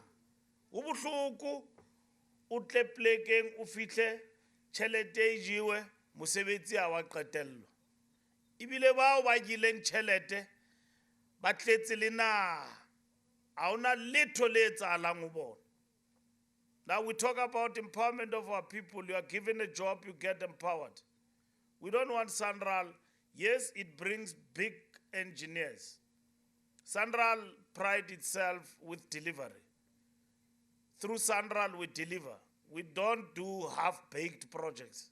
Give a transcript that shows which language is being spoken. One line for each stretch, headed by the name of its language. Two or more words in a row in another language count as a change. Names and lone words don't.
Southern Sotho: Ho bohloko o tle plekeng o fihle tjhelete e jiwe mosebetsi a wa qetellwa. Ebile bao ba gileng tjhelete ba tletse le naha. Ha ona letho le etsahalang ho bona.
English: Now we talk about empowerment of our people. You are given a job, you get empowered. We don't want Sanral. Yes, it brings big engineers. Sanral prides itself with delivery. Through Sanral we deliver. We don't do half-baked projects.